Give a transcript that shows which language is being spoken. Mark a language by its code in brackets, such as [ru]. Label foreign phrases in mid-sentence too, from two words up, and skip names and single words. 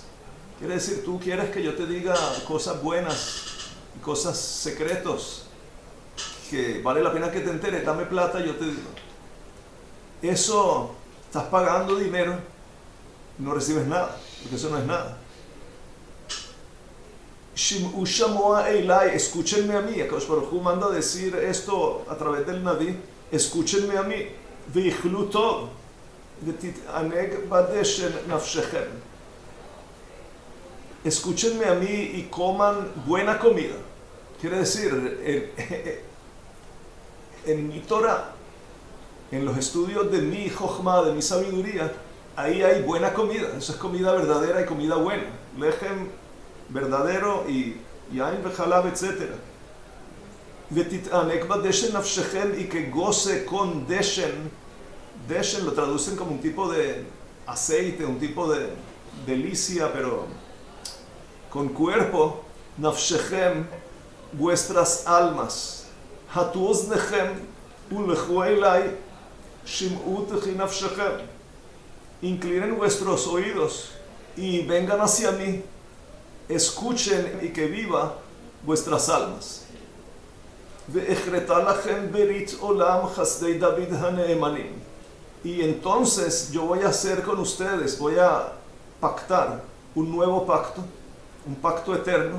[es] Quiere decir, tú quieres que yo te diga cosas buenas y cosas secretos que vale la pena que te enteres, dame plata y yo te digo. Eso, estás pagando dinero y no recibes nada, porque eso no es nada. [he] שמעו שמוע אלי, [es] escúchenme a mí. [he] הקדוש ברוך הוא [es] manda decir esto a través del Naví. Escúchenme a mí. [he] ואכלו טוב ותתענג בדשן נפשכם. [es] Escúchenme a mí y coman buena comida. Quiere decir, en mi Torah, en los estudios de mi Jochma, de mi sabiduría, ahí hay buena comida. Eso es comida verdadera y comida buena. Lejem verdadero y [he] יין וחלב, [es] etc. [he] ותתענג בדשן נפשכם, [es] y que goce con deshen. Deshen lo traducen como un tipo de aceite, un tipo de delicia, pero con cuerpo. Nafshechem, vuestras almas. [he] הטו אזנכם ולכו אלי שמעו תחי נפשכם. [es] Inclinen vuestros oídos y vengan hacia mí. Escuchen y que viva vuestras almas. Y entonces yo voy a hacer con ustedes, voy a pactar un nuevo pacto, un pacto eterno.